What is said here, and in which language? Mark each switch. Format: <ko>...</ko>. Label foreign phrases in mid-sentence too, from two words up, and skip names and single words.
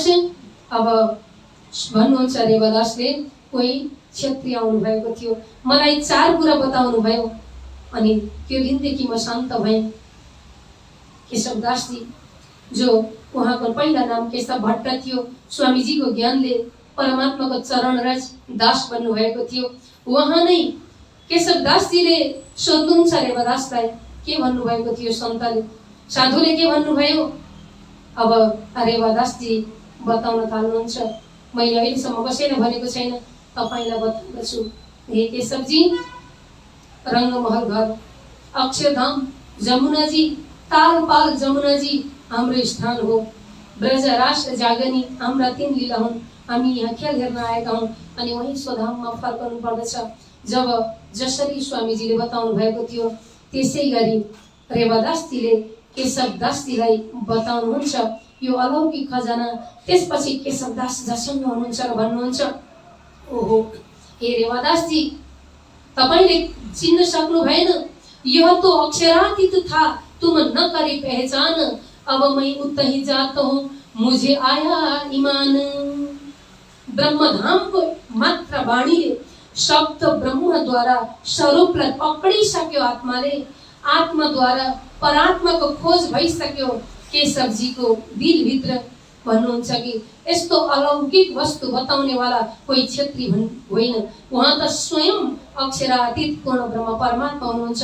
<ne>अब भन्नुहुन्छ रेवादासले, कोही क्षेत्रीय आउनु भएको थियो, मलाई चार कुरा बताउनु भयो, अनि त्यो दिनदेखि म शान्त भएँ। केशवदास जी, जो उहाँको पहिला नाम केशव भट्ट थियो, स्वामीजीको ज्ञानले परमात्माको चरण रज दास बन्नु भएको थियो। उहाँ नै केशवदासजीले सोध्नुहुन्छ रेवादासलाई, के भन्नुभएको थियो सन्तले, साधुले के भन्नुभयो? अब रेवादासजी बताउन थाल्नुहुन्छ, मैले अहिलेसम्म कसैले भनेको छैन, तपाईलाई बताउँदछु। हे केशवजी, रंगमहल घर, अक्षरधाम, जमुनाजी, तालपाल जमुनाजी हाम्रो स्थान हो। ब्रज, रास, जागनी हाम्रा 3 लीला हुन्। हामी यहाँ खेल हेर्न आएका हौँ अनि वही स्वधाममा फर्कनु पर्दछ। जब जसरी स्वामीजीले बताउनु भएको थियो, त्यसै गरी रेवादासजीले केशवदासजीलाई बताउनुहुन्छ यो अलौकिक खजाना। त्यसपछि केशवदास जसँग हुनुहुन्छ र भन्नुहुन्छ, ओहो हे रेवादासजी, तपाईले चिन्न सक्नु भएन,</ne> <hi>यह तो अक्षरातीत था, तुम न करी पहचान, अब मैं उतही जाता हूँ मुझे आया ईमान।</hi> <ne>ब्रह्मधाम को मात्र वाणीले शब्द ब्रह्मद्वारा स्वरूपलाई पक्रिसक्यो आत्माले, आत्माद्वारा परात्माको खोज भइसक्यो केशवजीको दिलभित्र। भन्नुहुन्छ कि यस्तो अलौकिक वस्तु बताउनेवाला कोही क्षेत्री होइन, उहाँ त स्वयं अक्षरातीत पूर्ण ब्रह्म परमात्मा हुनुहुन्छ।</ne>